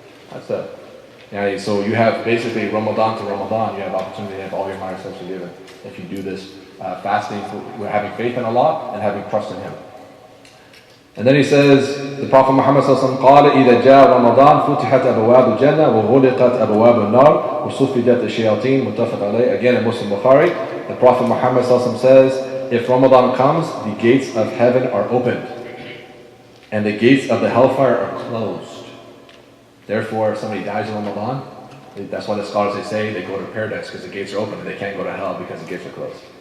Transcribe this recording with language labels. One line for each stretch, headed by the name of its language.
English: That's it. So you have basically Ramadan to Ramadan, you have opportunity to have all your minor sins forgiven if you do this fasting, for having faith in Allah and having trust in Him. And then he says, the Prophet Muhammad sallallahu alaihi wasallam
Arabic: قال إذا جاء رمضان فتحت أبواب الجنة وغلقت أبواب النار وصفدت الشياطين متفق عليه.
English: Again in Muslim Bukhari, the Prophet Muhammad sallallahu alaihi wasallam says, if Ramadan comes, the gates of heaven are opened and the gates of the hellfire are closed. Therefore, if somebody dies in Ramadan, that's why the scholars they go to paradise, because the gates are open and they can't go to hell because the gates are closed.